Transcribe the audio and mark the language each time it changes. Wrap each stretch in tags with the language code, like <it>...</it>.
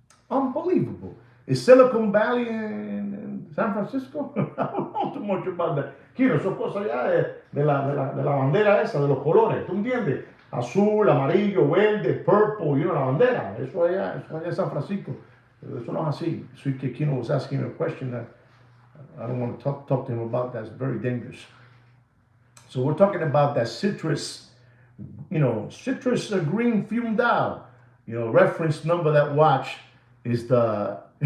<en>Unbelievable. Is Silicon Valley in San Francisco? I don't know too much about that.</en> <es>Kino, son cosas ya de la bandera esa, de los colores, ¿tú entiendes? Azul, amarillo, verde, purple, la bandera. Eso allá es San Francisco. Eso no es así.</es> <en>Sweet Kid Kino was asking me a question that I don't want to talk to him about. That's very dangerous. So we're talking about that citrus green fume dial. Reference number that watch is the.</en>